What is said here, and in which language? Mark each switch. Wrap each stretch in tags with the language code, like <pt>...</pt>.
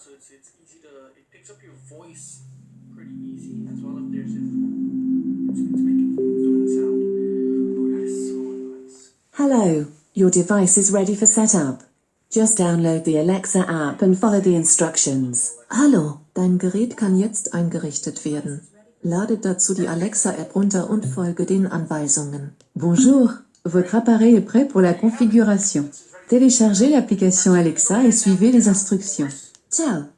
<en>So it's easy to. It picks up your voice pretty easy, as well if there's it's making doing sound. Oh, that is so nice. Hello, your device is ready for setup. Just download the Alexa app and follow the instructions.</en> <de>Hallo, dein Gerät kann jetzt eingerichtet werden. Lade dazu die Alexa-App runter und folge den Anweisungen.</de> <fr>Bonjour, votre appareil est prêt pour la configuration. Téléchargez l'application Alexa et suivez les instructions. Ciao.</fr>